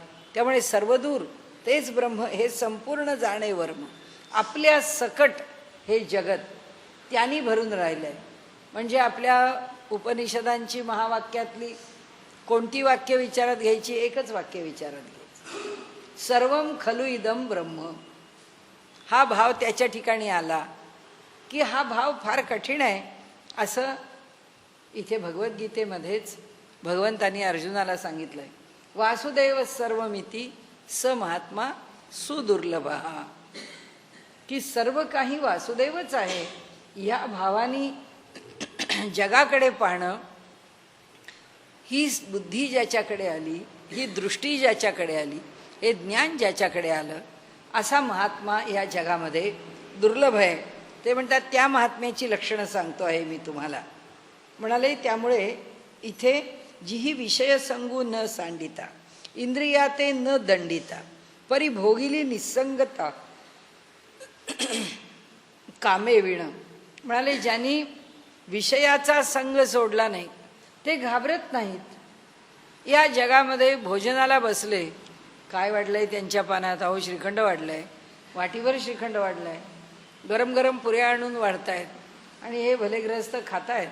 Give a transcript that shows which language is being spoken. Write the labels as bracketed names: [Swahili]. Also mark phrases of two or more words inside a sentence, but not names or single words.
[Marathi] त्यामुळे सर्वदूर तेच ब्रह्म, हे संपूर्ण जाणे वर्म, आपल्या सकट हे जगत त्यांनी भरून राहिलं आहे. म्हणजे आपल्या उपनिषदांची महावाक्यातली कोणती वाक्य विचारात घ्यायची? एकच वाक्य विचारात घ्यायचं, [Sanskrit] सर्वम खलु इदम ब्रह्म. [Marathi] हा भाव त्याच्या ठिकाणी आला की हा भाव फार कठीण आहे असं इथे भगवद्गीतेमध्येच भगवंतांनी अर्जुनाला सांगितलंय. [Sanskrit] वासुदेव सर्वमिती स महात्मा सुदुर्लभ, [Marathi] की सर्व काही वासुदेवच आहे या भावानी जगाकडे पाहणं, ही बुद्धी ज्याच्याकडे आली, ही दृष्टी ज्याच्याकडे आली, हे ज्ञान ज्याच्याकडे आलं, असा महात्मा या जगामध्ये दुर्लभ आहे. ते म्हणतात त्या महात्म्याची लक्षणं सांगतो आहे मी तुम्हाला. म्हणाले त्यामुळे इथे जी ही विषय संगू न सांडिता, इंद्रियाते न दंडिता, परिभोगिली निसंगता कामे विण. म्हणाले ज्यांनी विषयाचा संग सोडला नाही ते घाबरत नाहीत. या जगामध्ये भोजनाला बसले, काय वाढलंय त्यांच्या पानात? अहो श्रीखंड वाढलंय, वाटीवर श्रीखंड वाढलंय, गरम गरम पुऱ्या आणून वाढतायत आणि हे भले ग्रहस्थ खातायत.